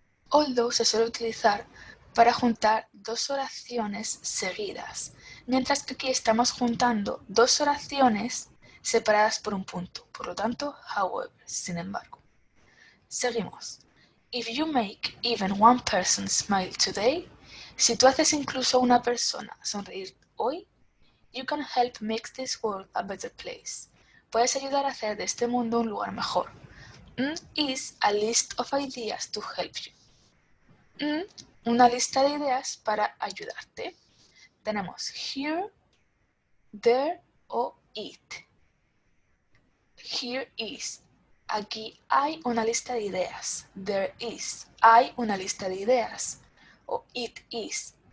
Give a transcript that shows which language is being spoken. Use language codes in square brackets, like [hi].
[es] Although se suele utilizar para juntar dos oraciones seguidas, mientras que aquí estamos juntando dos oraciones separadas por un punto, por lo tanto, however, sin embargo. Seguimos. [en] If you make even one person smile today, [es] si tú haces incluso a una persona sonreír hoy, [en] you can help make this world a better place. [es] Puedes ayudar a hacer de este mundo un lugar mejor. [en] Is a list of ideas to help you. [es] Una lista de ideas para ayudarte. Tenemos [en] here, there [es] o [en] it. Here is. [es] Aquí hay una lista de ideas. [en] There is. [es] Hay una lista de ideas. O [en] it is.